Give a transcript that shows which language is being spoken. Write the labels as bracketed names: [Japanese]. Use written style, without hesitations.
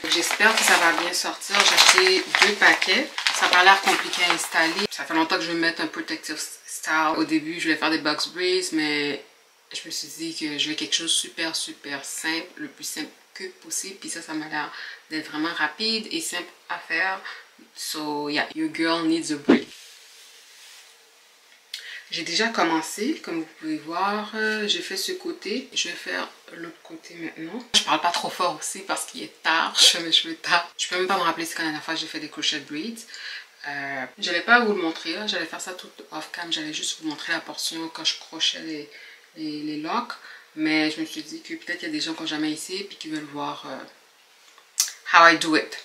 [French] J'espère que ça va bien sortir. J'ai acheté 2 paquets. Ça n'a pas l'air compliqué à installer. Ça fait longtemps que je veux mettre un [English] protective style. [French] Au début, je voulais faire des box braids, mais je me suis dit que je veux quelque chose super simple, le plus simple que possible. Puis ça m'a l'air d'être vraiment rapide et simple à faire. [English] So yeah, your girl needs a break. [French] J'ai déjà commencé, comme vous pouvez voir. J'ai fait ce côté. Je vais faire l'autre côté maintenant. Je parle pas trop fort aussi parce qu'il est tard. Je fais mes cheveux tard. Je peux même pas me rappeler c'est quand la dernière fois j'ai fait des crochet braids. J'allais pas vous le montrer. J'allais faire ça tout [English] off cam. [French] J'allais juste vous montrer la portion quand je crochais les locks, mais je me suis dit que peut-être qu'il y a des gens qui n'ont jamais essayé puis qui veulent voir [English] how I do it.